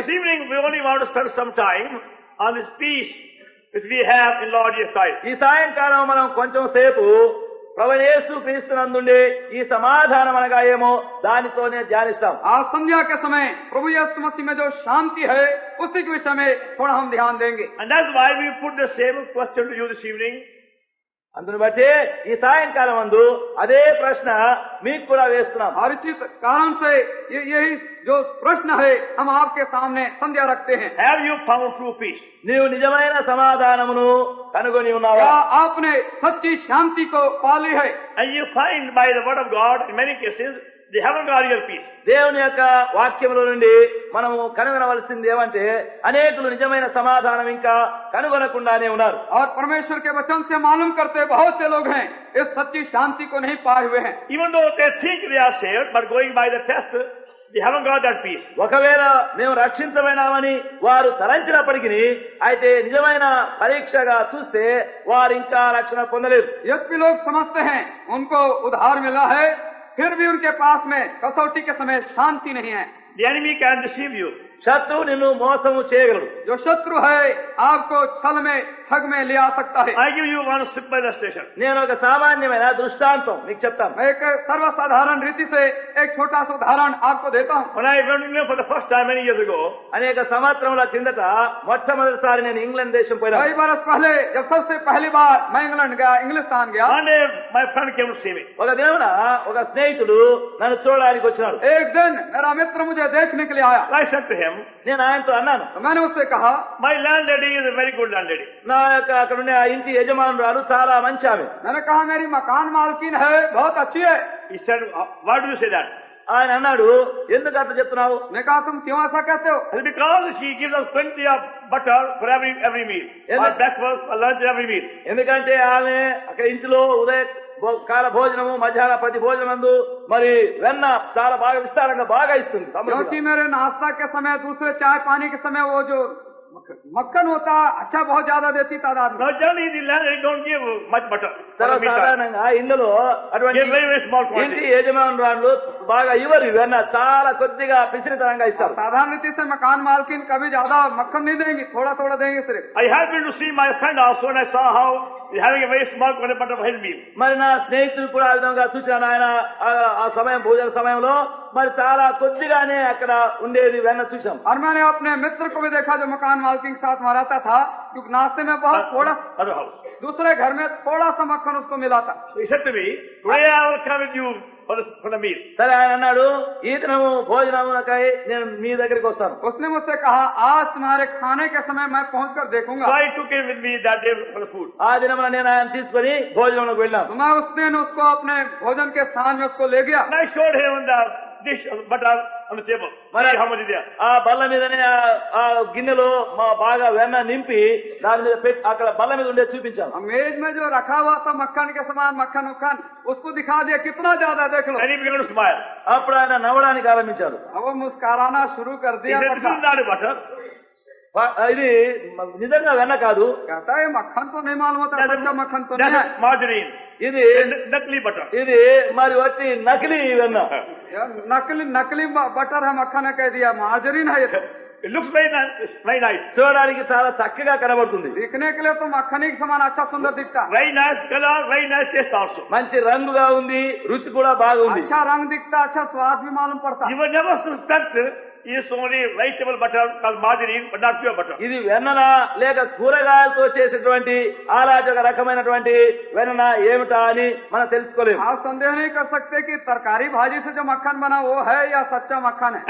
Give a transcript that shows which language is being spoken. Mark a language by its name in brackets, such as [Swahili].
[English] This evening we only want to spend some time on this peace which we have in Lord Jesus Christ. [Telugu] ఈ సాయంకాలం మనం కొంచెం సేపు ప్రభువైన యేసుక్రీస్తునందుండే ఈ సమాధానం అనగా ఏమో దానితోనే ధ్యానిస్తాం. [Hindi] आज संध्या के समय प्रभु यीशु मसीह में जो शांति है, उसी के विषय में थोड़ा हम ध्यान देंगे. [English] And that's why we put the same question to you this evening. [Telugu] అందుని బట్టి ఈ సాయంకాలం అందు అదే ప్రశ్న మీకు కూడా వేస్తున్నాం. [Hindi] और इसी कारण से यही जो प्रश्न है हम आपके सामने संध्या रखते हैं. [English] Have you found true peace? [Telugu] నీవు నిజమైన సమాధానమును కనుగొని ఉన్నావా? [Hindi] क्या आपने सच्ची शांति को पाली है? [English] And you find by the word of God in many cases they haven't got real peace. [Telugu] దేవుని యొక్క వాక్యముల నుండి మనము కనుగొనవలసింది ఏమంటే అనేకులు నిజమైన సమాధానం ఇంకా కనుగొనకుండానే ఉన్నారు. [Hindi] और परमेश्वर के वचन से मालूम करते बहुत से लोग हैं इस सच्ची शांति को नहीं पाए हुए हैं. [English] Even though they think they are saved, but going by the test, they haven't got that peace. [Telugu] ఒకవేళ మేము రక్షించబడినామని వారు తలంచినప్పటికీ అయితే నిజమైన పరీక్షగా చూస్తే వారు ఇంకా రక్షణ పొందలేదు. [Hindi] यद्यपि लोग समझते हैं उनको उद्धार मिला है, फिर भी उनके पास में कसौटी के समय शांति नहीं है. [English] The enemy can deceive you. [Telugu] శత్రువు నిన్ను మోసము చేయగలడు. [Hindi] जो शत्रु है आपको छल में ठग में ले आ सकता है. [English] I give you one simple illustration. [Telugu] నేను ఒక సామాన్యమైన దృష్టాంతం మీకు చెప్తాను. [Hindi] मैं एक सर्वसाधारण रीति से एक छोटा सा उदाहरण आपको देता हूँ. [English] When I went to England for the first time many years ago, [Telugu] అనేక సంవత్సరముల కిందట మొట్టమొదటిసారి నేను ఇంగ్లాండ్ దేశం [Hindi] कई [Telugu] పోయినా. [Hindi] बरस पहले जब सबसे पहली बार मैं इंग्लैंड गया, इंग्लिस्तान गया, [English] one day my friend came to see me. [Telugu] ఒక దినమున ఒక స్నేహితుడు నన్ను చూడడానికి వచ్చినాడు. [Hindi] एक दिन मेरा मित्र मुझे देखने के लिए आया. [English] I said to him, [Telugu] నేను ఆయనతో అన్నాను, [Hindi] तो मैंने उससे कहा, [English] my landlady is a very good landlady. [Telugu] నా యొక్క అక్కడ ఉండే ఆ ఇంటి యజమానురాలు చాలా మంచి ఆమె. [Hindi] मैंने कहा मेरी मकान मालकिन है, बहुत अच्छी है. [English] He said, why do you say that? [Telugu] ఆయన అన్నాడు, ఎందుకు అట్లా చెప్తున్నావు? [Hindi] मैं कहा तुम क्यों ऐसा कहते हो? [English] It's because she gives us plenty of butter for every meal. For breakfast, for lunch, every meal. [Telugu] ఎందుకంటే ఆమె అక్కడ ఇంటిలో ఉదయ కాల భోజనము మధ్యాహ్న ప్రతి భోజనమందు మరి వెన్న చాలా బాగా విస్తారంగా బాగా ఇస్తుంది. [Hindi] क्योंकि मेरे नाश्ता के समय, दूसरे चाय पानी के समय वो जो मक्खन होता अच्छा बहुत ज्यादा देती तादाद में. [English] Now generally the landlady don't give much butter. [Telugu] సర్వసాధారణంగా ఇందులో అటువంటి [English] Give very small [Telugu] ఇంటి [English] quantity. [Telugu] యజమానురాలు బాగా ఇవ్వరు వెన్న, చాలా కొద్దిగా పిసిరితనంగా ఇస్తారు. [Hindi] साधारण रीति से मकान मालकिन कभी ज्यादा मक्खन नहीं देंगी, थोड़ा थोड़ा देंगे सिर्फ. [English] I happened to see my friend also and I saw how he's having a very small quantity of butter for his meal. [Telugu] మరి నా స్నేహితుడు కూడా ఆ విధంగా చూశాను. ఆయన ఆ సమయం భోజన సమయంలో మరి చాలా కొద్దిగానే అక్కడ ఉండేది వెన్న చూశాం. [Hindi] और मैंने अपने मित्र को भी देखा जो मकान मालकिन के साथ वहाँ रहता था, क्योंकि नाश्ते में बहुत थोड़ा, [English] Other house. [Hindi] दूसरे घर में थोड़ा सा मक्खन उसको मिला था. [English] So he said to me, today I will come with you for the meal. [Telugu] సరే ఆయన అన్నాడు, ఈ దినము భోజనమునకై నేను మీ దగ్గరికి వస్తాను. [Hindi] उसने मुझसे कहा आज तुम्हारे खाने के समय मैं पहुँच कर देखूंगा. [English] So I took him with me that day for the food. [Telugu] ఆ దినమున నేను ఆయన తీసుకుని భోజనంలోకి వెళ్ళాను. [Hindi] तो मैं उस दिन उसको अपने भोजन के स्थान में उसको ले गया. [English] And I showed him the dish of butter on the table. See how much is there. [Telugu] ఆ బల్ల మీదనే ఆ గిన్నెలో మా బాగా వెన్న నింపి దాని మీద పెట్టి అక్కడ బల్ల మీద ఉండే చూపించాను. [Hindi] मेज में जो रखा हुआ था मक्खन के समान मक्खन उक्खन, उसको दिखा दिया कितना ज्यादा देख लो. [English] And he began to smile. [Telugu] అప్పుడు ఆయన నవ్వడానికి ఆరంభించాడు. [Hindi] अब वो मुस्कुराना शुरू कर [English] He [Hindi] दिया. [English] said, this is not a butter. [Telugu] ఇది నిజంగా వెన్న కాదు, [Hindi] कहता है मक्खन तो नहीं मालूम होता, सच्चा मक्खन तो नहीं है. [English] That's margarine. [Telugu] ఇది [English] Nakli butter. [Telugu] ఇది మరి వచ్చి నకిలీ వెన్న. [Hindi] यार नकली नकली बटर है, मक्खन है कह दिया, मार्जरीन है ये तो. [English] It looks very nice. Very nice. [Telugu] చూడడానికి చాలా చక్కగా కనబడుతుంది. [Hindi] दिखने के लिए तो मक्खन ही के समान अच्छा सुंदर दिखता. [English] Very nice color, very nice taste also. [Telugu] మంచి రంగుగా ఉంది, రుచి కూడా బాగుంది. [Hindi] अच्छा रंग दिखता, अच्छा स्वाद भी मालूम पड़ता. [English] You will never suspect is only vegetable butter called margarine, but not pure butter. [Telugu] ఇది వెన్నన లేక కూరగాయలతో చేసేటువంటి అలాంటి ఒక రకమైనటువంటి వెన్న ఏమిటా అని మనం తెలుసుకోలేము. [Hindi] आप संदेह नहीं कर सकते कि तरकारी भाजी से जो मक्खन बना वो है या सच्चा मक्खन है.